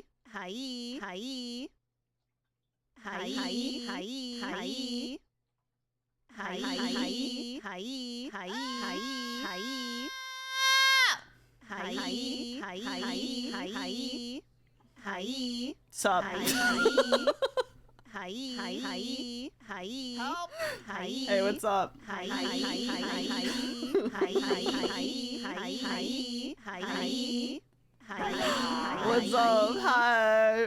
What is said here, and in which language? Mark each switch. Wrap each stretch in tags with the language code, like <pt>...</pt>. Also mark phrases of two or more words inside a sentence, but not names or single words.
<en>Hi. Hi. Hi. Hi. Hi. Hi. Hi. Hi. Hi. Sup? Help. Hey, what's up? What's up? Hi.</en>